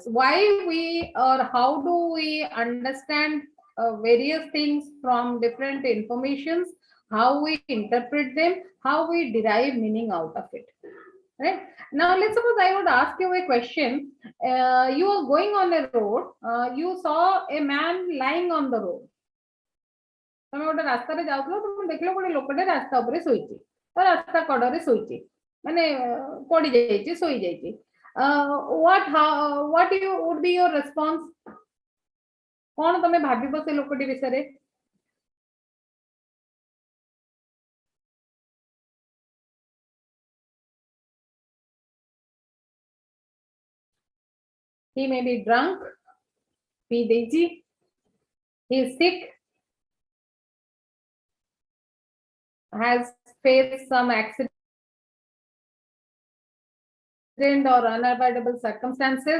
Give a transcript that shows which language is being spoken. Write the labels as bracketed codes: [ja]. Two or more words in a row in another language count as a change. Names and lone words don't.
[en] Why we or how do we understand various things from different informations, how we interpret them, how we derive meaning out of it. Right? Now, let's suppose I would ask you a question. You are going on a road. You saw a man lying on the road. [or] ତମେ ଗୋଟେ ରାସ୍ତାରେ ଯାଉଥିଲ ତମେ ଦେଖିଲ ଗୋଟେ ଲୋକଟେ ରାସ୍ତା ଉପରେ ଶୋଇଛି ରାସ୍ତା କଡ଼ରେ ଶୋଇଛି ମାନେ ପଡି ଯାଇଛି ଶୋଇ ଯାଇଛି [en] what you would be your response [or] କଣ ତମେ ଭାବିବ ସେ ଲୋକଟି ବିଷୟରେ [en] he may be drunk he is sick has faced some accident or unavoidable circumstances.